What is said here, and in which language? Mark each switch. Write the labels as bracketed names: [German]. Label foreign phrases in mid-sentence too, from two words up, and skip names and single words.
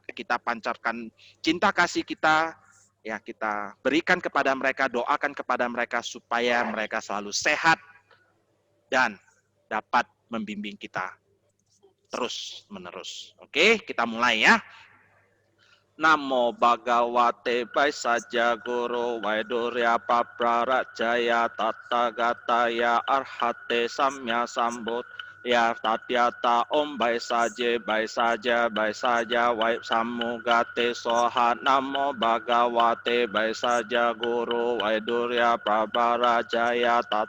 [Indonesian] Kita pancarkan cinta kasih kita, ya kita berikan kepada mereka, doakan kepada mereka supaya mereka selalu sehat dan dapat membimbing kita terus menerus. Oke, kita mulai ya. [Sanskrit] Namo Bhagavate Vaisajya Guru Vaidurya Paprarajaya Tathagata Arhate Samya Sambut Ya Tatyata Om Baisaje Baisaja Baisaja Vaip Samugate Soha Namo Bhagavate Vaisaja Guru Vaidurya Paprarajaya